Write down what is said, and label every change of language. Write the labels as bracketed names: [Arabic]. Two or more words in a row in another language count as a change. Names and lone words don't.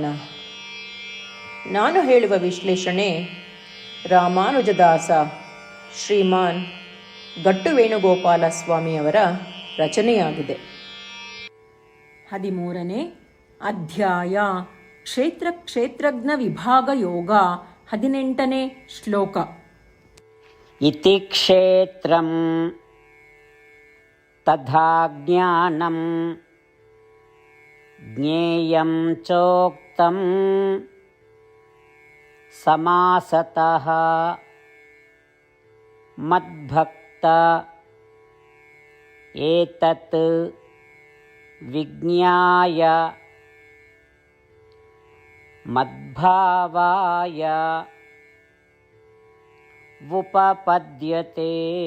[Kannada] ನಾನು ಹೇಳುವ ವಿಶ್ಲೇಷಣೆ ರಾಮಾನುಜದಾಸ ಶ್ರೀಮಾನ್ ಗಟ್ಟು ವೇಣುಗೋಪಾಲ ಸ್ವಾಮಿಯವರ ರಚನೆಯಾಗಿದೆ. 13ನೇ ಅಧ್ಯಾಯ ಕ್ಷೇತ್ರ ಕ್ಷೇತ್ರಜ್ಞ ವಿಭಾಗ ಯೋಗ. 18ನೇ ಶ್ಲೋಕ. [Sanskrit] ಇತಿ ಕ್ಷೇತ್ರಂ ತಥಾ ಜ್ಞಾನಂ ಜ್ಞೇಯಂ ಚೋಕ್ತಂ ಸಮಾಸತಃ ಮದ್ಭಕ್ತ ಏತತ್ ವಿಜ್ಞಾಯ ಮದ್ಭಾವಾಯ ಉಪಪದ್ಯತೆ.